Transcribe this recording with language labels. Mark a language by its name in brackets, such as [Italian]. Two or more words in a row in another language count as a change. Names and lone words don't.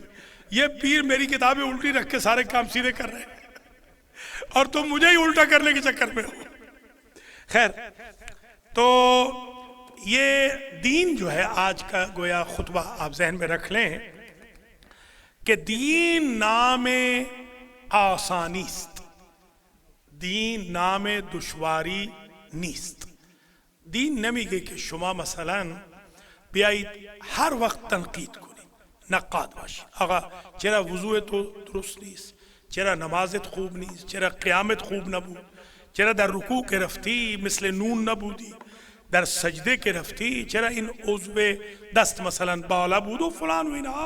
[Urdu] یہ پیر میری کتابیں الٹی رکھ کے سارے کام سیدھے کر رہے ہیں اور تم مجھے ہی الٹا کرنے کے چکر میں ہو. خیر تو یہ دین جو ہے آج کا گویا خطبہ آپ ذہن میں رکھ لیں کہ [Persian] دین نام آسانی است. دین نام دشواری نیست. دین نمیگه که شما مثلا بیایید هر وقت تنقید کنید، نقاد باشید. آقا چرا وضوء تو درست نیست، چرا نمازت خوب نیست، چرا قیامت خوب نبود، چرا در رکوع که رفتی مثل نون نبودی، در سجده که رفتی چرا این عضو دست مثلا بالا بود و فلان و اینها.